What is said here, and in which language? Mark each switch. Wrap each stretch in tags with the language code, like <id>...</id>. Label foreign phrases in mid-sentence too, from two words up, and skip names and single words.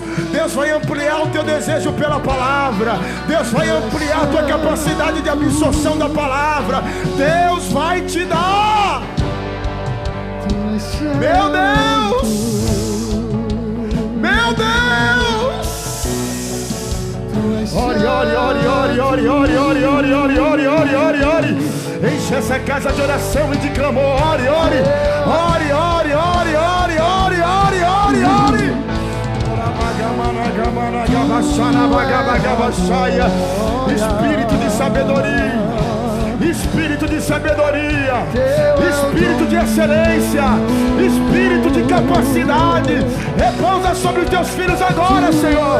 <pt>Deus vai ampliar o teu desejo pela palavra. Deus vai ampliar a tua capacidade de absorção da palavra. Deus vai te dar. Meu Deus, meu Deus. Ore, ore, ore, ore, ore, ore, ore, ore, ore, ore, ore, ore, ore. Enche essa casa de oração e de clamor. Ore, ore, ore, ore, ore, ore, ore, ore, ore, ore. Espírito de sabedoria, Espírito de sabedoria, Espírito de excelência, Espírito de capacidade, repousa sobre os teus filhos agora, Senhor.</pt>